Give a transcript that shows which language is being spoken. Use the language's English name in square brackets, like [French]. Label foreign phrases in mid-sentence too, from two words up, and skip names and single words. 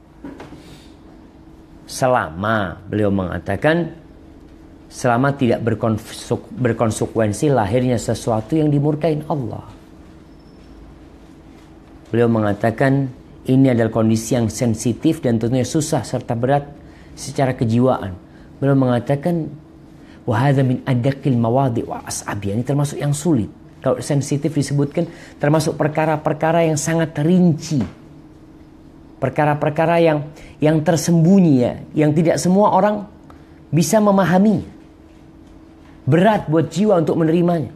[Indonesian] Selama, beliau mengatakan, selama tidak berkonsekuensi lahirnya sesuatu yang dimurkain Allah. Beliau mengatakan ini adalah kondisi yang sensitif dan tentunya susah serta berat secara kejiwaan. Beliau mengatakan [Arabic] وهذا من أدق المواضع وأصعب, [Indonesian] ini termasuk yang sulit. Kalau sensitif disebutkan termasuk perkara-perkara yang sangat rinci. Perkara-perkara yang tersembunyi ya, yang tidak semua orang bisa memahami. Berat buat jiwa untuk menerimanya.